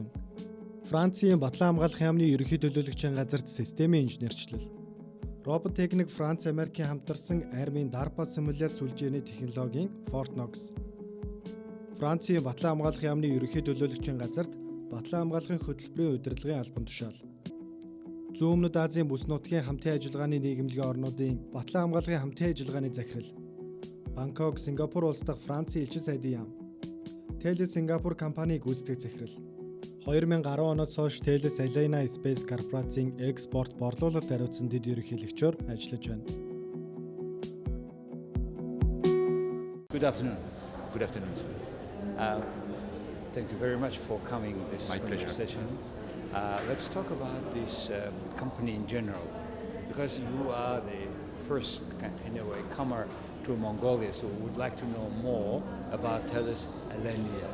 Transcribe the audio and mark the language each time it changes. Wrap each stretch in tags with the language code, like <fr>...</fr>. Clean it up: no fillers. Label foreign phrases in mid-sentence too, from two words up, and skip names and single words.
<mn>Францийн батлан хамгаалахын яамны ерөнхий төлөөлөгчийн газарт системийн инженерчлэл, робот техник Франц Америкийн хамтарсан армийн дарба симуляц сүлжээний технологийн Fort Knox, Францийн батлан хамгаалахын яамны ерөнхий төлөөлөгчийн газарт батлан хамгаалахын хөтөлбөрийн удирдлагын албан тушаал, Зүүн өмнөд Азийн бүс нутгийн хамтын ажиллагааны нийгэмлэгийн орнуудын батлан хамгаалахын хамтын ажиллагааны захирал, Бангкок, Сингапур улс дахь Францын элчин сайдын яам, Thales Сингапур компаниг гүйцэтгэх захирал. 2010 оноос хойш Талес Алена Space корпорацийн Экспорт борлуулалт хариуцсан Дэд Ерөнхийлөгчөөр ажиллаж байна.</mn> <en>Good afternoon. Good afternoon, sir. Thank you very much for coming this My pleasure. session. Let's talk about this company in general, because you are the first, in a way, comer to Mongolia, so we would like to know more about Thales Alenia.</en>